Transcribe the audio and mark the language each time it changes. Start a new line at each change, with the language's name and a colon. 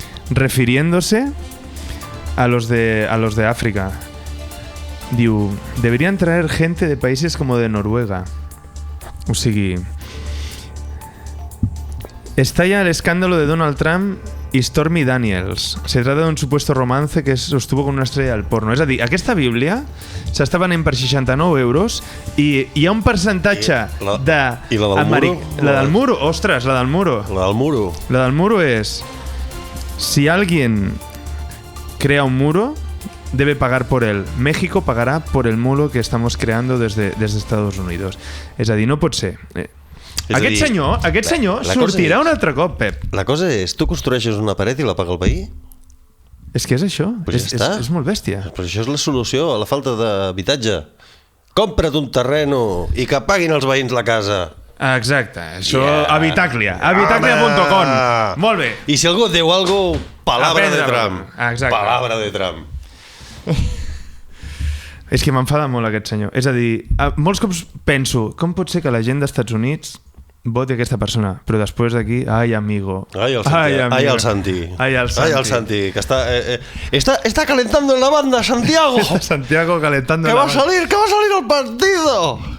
Spanish: Refiriéndose a los de África.
Catalan: Diu,
Spanish: deberían traer gente de países como de Noruega.
Catalan: O sigui,
Spanish: estalla el escándalo de Donald Trump y Stormy Daniels. Se trata de un supuesto romance que sostuvo con una estrella del porno.
Catalan: És a dir, aquesta Bíblia s'està venent per 69 euros i hi ha un percentatge de...
Spanish: I la del muro? La del muro,
Catalan: ostres,
Spanish: la del muro. La del muro. La del muro es... Si alguien crea un muro, debe pagar por él. México pagará por el muro que estamos creando desde Estados Unidos.
Catalan: És a dir, no pot ser... Aquest senyor sortirà un altre cop, Pep. La cosa és, tu construeixes una paret i la paga el veí? És que és això,
Spanish: pues
Catalan: és molt bèstia. Però això és la solució a la falta d'habitatge. Compra't un terreno i que paguin els veïns la casa. Exacte, això, Habitaclia, habitaclia.com. Molt bé. I si algú et diu alguna cosa,
Spanish: palabra de Trump.
Catalan: Exacte.
Spanish: Palabra de Trump.
Catalan: És que m'enfada molt aquest senyor. És a dir, molts cops penso, com pot ser que la gent d'Estats Units voti aquesta persona, però després d'aquí,
Spanish: ai, amigo.
Catalan: Ai, el Santi. Ai, el Santi.
Spanish: Que está calentando en la banda, Santiago. Santiago calentando en la banda. Que va a salir el partido.